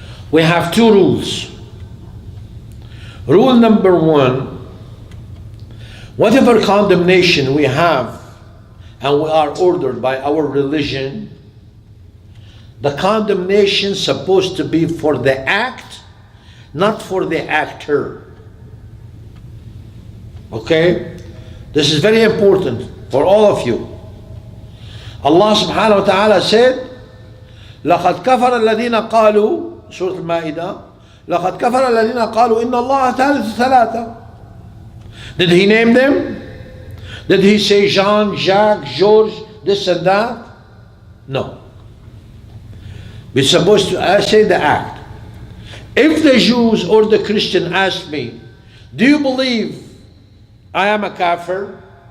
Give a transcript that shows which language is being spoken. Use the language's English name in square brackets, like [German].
[English] We have two rules. Rule number one, whatever condemnation we have and we are ordered by our religion, the condemnation is supposed to be for the act, not for the actor. Okay? This is very important for all of you. [Arabic] Allah subhanahu wa ta'ala said, لَقَدْ كَفَرَ الَّذِينَ قَالُوا Surah Al-Ma'idah, لَقَدْ كَفَرَ الَّذِينَ قَالُوا إِنَّ اللَّهَ ثَالِثُ ثَلَاثَةٍ. [English] Did he name them? Did he say Jean, Jacques, George, this and that? No. We're supposed to say the act. If the Jews or the Christian ask me, do you believe I am a kafir?